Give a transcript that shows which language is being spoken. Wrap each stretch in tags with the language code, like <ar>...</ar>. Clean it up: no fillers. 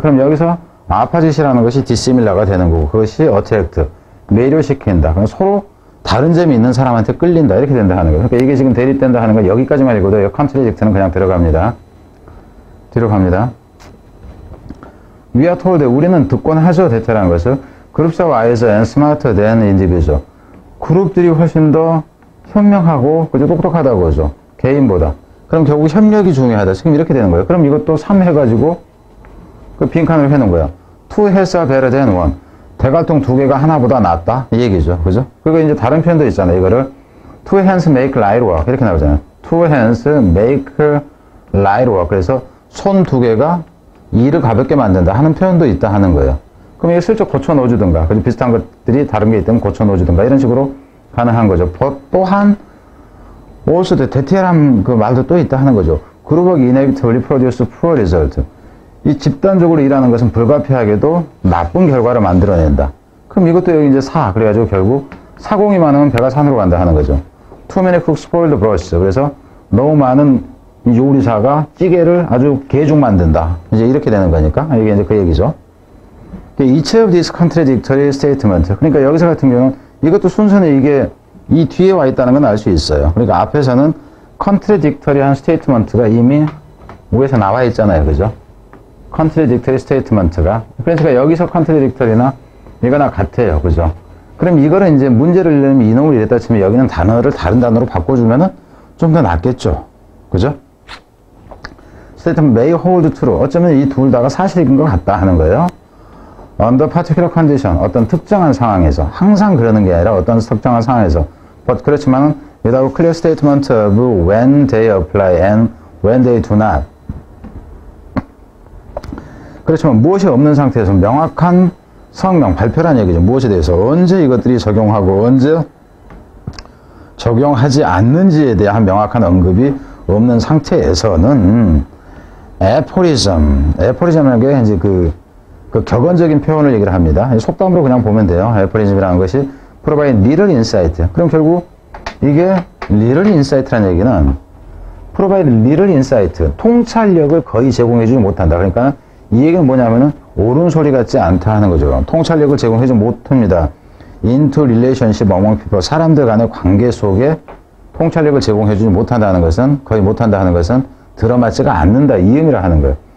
<ko>그럼 여기서 opposite이라는 것이 dissimilar가 되는 거고 그것이 attract. 매료시킨다. 그럼 서로 다른 점이 있는 사람한테 끌린다. 이렇게 된다 하는 거예요. 그러니까 이게 지금 대립된다 하는 거 여기까지만 읽어도 contradict는 그냥 들어갑니다. 뒤로 갑니다.</ko> <en>We are told</en> <ko>우리는 듣곤 하죠. 대체라는 것을</ko> <en>groups are wiser and smarter than individual.</en> <ko>그룹들이 훨씬 더 현명하고 그죠? 똑똑하다고 하죠. 개인보다. 그럼 결국 협력이 중요하다. 지금 이렇게 되는 거예요. 그럼 이것도 3 해가지고 빈칸을 해놓은 거예요.</ko> <en>Two heads are better than one.</en> <ko>대갈통 두 개가 하나보다 낫다. 이 얘기죠. 그죠? 그리고 이제 다른 표현도 있잖아요. 이거를</ko> <en>two hands make light work.</en> <ko>이렇게 나오잖아요.</ko> <en>Two hands make light work.</en> <ko>그래서 손 두 개가 일을 가볍게 만든다 하는 표현도 있다 하는 거예요. 그럼 이게 슬쩍 고쳐 넣어주든가, 그죠? 비슷한 것들이 다른 게 있다면 고쳐 넣어주든가, 이런 식으로 가능한 거죠. 또한, also the 대티라는 그 말도 또 있다 하는 거죠.</ko> <en>Group work inevitably produce poor result.</en> <ko>이 집단적으로 일하는 것은 불가피하게도 나쁜 결과를 만들어낸다. 그럼 이것도 여기 이제 4. 그래가지고 결국 사공이 많으면 배가 산으로 간다 하는 거죠.</ko> <en>Too many cooks spoil the broth.</en> <ko>그래서 너무 많은 요리사가 찌개를 아주 개죽 만든다. 이제 이렇게 되는 거니까. 이게 이제 그 얘기죠.</ko> <en>Each of these contradictory statement.</en> <ko>그러니까 여기서 같은 경우는 이것도 순서는 이게 이 뒤에 와 있다는 건 알 수 있어요. 그러니까 앞에서는 contradictory한 statement가 이미 위에서 나와 있잖아요. 그죠? contradictory statement가. 그러니까 여기서 contradictory나 이거나 같아요. 그죠? 그럼 이거를 이제 문제를 내면 이놈을 이랬다 치면 여기는 단어를 다른 단어로 바꿔주면은 좀 더 낫겠죠. 그죠?</ko> <en>statement may hold true.</en> <ko>어쩌면 이 둘 다가 사실인 것 같다 하는 거예요.</ko> <en>under particular condition.</en> <ko>어떤 특정한 상황에서. 항상 그러는 게 아니라 어떤 특정한 상황에서.</ko> <en>but</en> <ko>그렇지만</ko> <en>without clear statement of when they apply and when they do not.</en> <ko>그렇지만 무엇이 없는 상태에서 명확한 성명, 발표란 얘기죠. 무엇에 대해서 언제 이것들이 적용하고 언제 적용하지 않는지에 대한 명확한 언급이 없는 상태에서는 애포리즘이라는 게 이제 그 격언적인 표현을 얘기를 합니다. 속담으로 그냥 보면 돼요. 애포리즘이라는 것이</ko> <en>provide little insight.</en> <ko>그럼 결국 이게 little insight라는 얘기는</ko> <en>provide little insight,</en> <ko>통찰력을 거의 제공해주지 못한다. 그러니까 이 얘기는 뭐냐면은 옳은 소리 같지 않다 하는 거죠. 통찰력을 제공해주지 못합니다.</ko> <en>into relationship among people,</en> <ko>사람들 간의 관계 속에 통찰력을 제공해주지 못한다는 것은, 거의 못한다 는 것은 들어맞지가 않는다 이 의미를 하는 거예요.</ko>